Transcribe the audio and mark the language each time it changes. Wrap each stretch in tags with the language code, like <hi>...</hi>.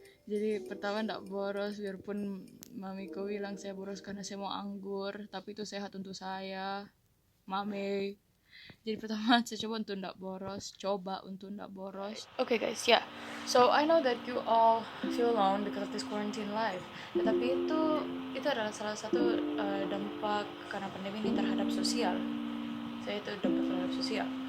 <id>Jadi pertama tidak boros, biarpun mamiku bilang saya boros karena saya mau anggur, tapi itu sehat untuk saya, Mami. Jadi pertama saya coba untuk tidak boros.</id> <en>Okay guys, so I know that you all feel alone because of this quarantine life.</en> <id>Tetapi itu adalah salah satu dampak karena pandemi ini terhadap sosial. Saya itu dampak terhadap sosial.</id>